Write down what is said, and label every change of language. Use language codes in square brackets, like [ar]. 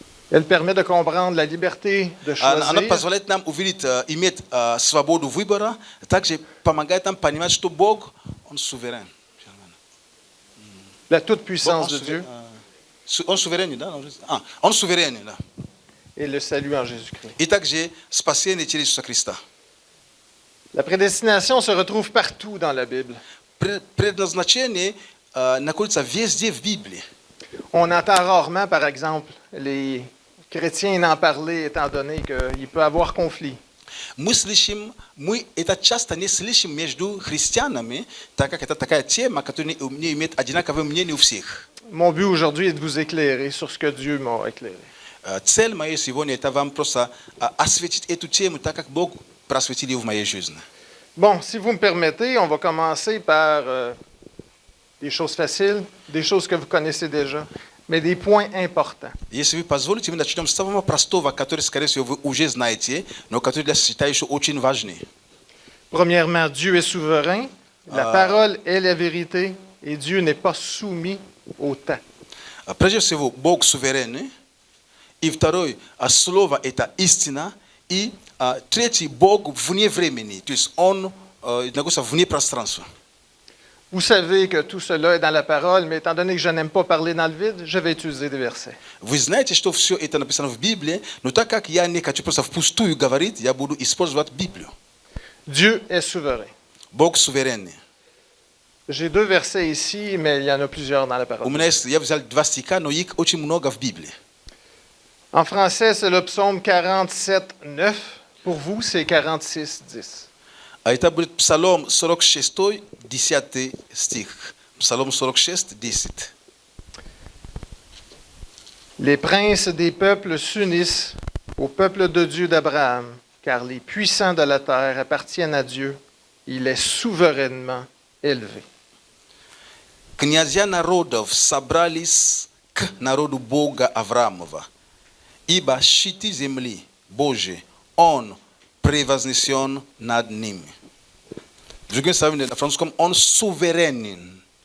[fr] Elle permet de comprendre la liberté de [ru] она [fr] choisir, [ru] позволяет нам увидеть, иметь свободу выбора, также помогает нам понимать, что Бог, Он суверен. [fr] la toute-puissance de Dieu [ru] Он суверен, да? Он суверен, да. [fr] et le salut en Jésus-Christ. [ru] И также спасение через Иисуса Христа. [fr] La prédestination se retrouve partout dans la Bible. [ru] Предназначение находится везде в Библии. [fr] On entend rarement, par exemple, les chrétiens en parler, étant donné qu'il peut y avoir conflit. [ru] Мы это часто не слышим между христианами, так как это такая тема, которая не имеет одинаковое мнение у всех. [fr] Mon but aujourd'hui est de vous éclairer sur ce que Dieu m'a éclairé. [ru] Цель моя сегодня это вам просто осветить эту тему, так как Бог просветил ее в моей жизни. [fr] Bon, si vous me permettez, on va commencer par des choses faciles, des choses que vous connaissez déjà, mais des points importants. [ru] Если вы позволите, мы начнем с самого простого, который, скорее всего, вы уже знаете, но который я считаю еще очень важный. [fr] Premièrement, Dieu est souverain, la parole est la vérité, et Dieu n'est pas soumis au temps. [ru] Прежде всего, Бог суверенный. И второй, слово это истина. И третий, Бог вне времени, то есть Он находится вне пространства. [fr] Vous savez que tout cela est dans la parole, mais étant donné que je n'aime pas parler dans le vide, je vais utiliser des versets. [ru] Вы знаете, что все это написано в Библии, но так как я не хочу просто впустую говорить, я буду использовать Библию. [fr] Dieu est souverain. [ru] Бог суверенный. [fr] J'ai deux versets ici, mais il y en a plusieurs dans la [ru] У [fr] parole. [ru] меня есть, я взял 2 стиха, но их очень много в Библии. [fr] En français, c'est le psaume 47, 9. Pour vous, c'est 46, 10. [ru] А это будет Псалом 46, 10 стих. Псалом 46, 10. [fr] Les princes des peuples s'unissent au peuple de Dieu d'Abraham, car les puissants de la terre appartiennent à Dieu. Il est souverainement élevé. [ru] Князья народов собрались к народу Бога Авраамова, Ибо щити земли Божьей он превознесен над ними. Другими словами, на французском, он суверенен.